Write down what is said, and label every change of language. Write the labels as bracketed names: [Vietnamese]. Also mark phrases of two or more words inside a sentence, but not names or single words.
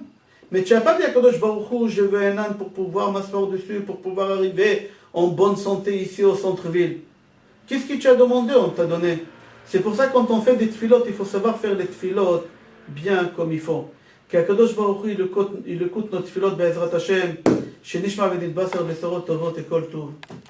[French] Mais tu n'as pas dit à [Hebrew] קדוש ברוך הוא, [French] je veux un âne pour pouvoir m'asseoir dessus, pour pouvoir arriver en bonne santé ici au centre-ville. Qu'est-ce que tu as demandé, on t'a donné. C'est pour ça que quand on fait des tefilot, il faut savoir faire les tefilot bien comme il faut. [Hebrew] Qu' הקדוש ברוך הוא, [French] il écoute notre [Hebrew] tefilot, בעזרת השם שנשמע ונתבשר בשורות טובות את כל טוב.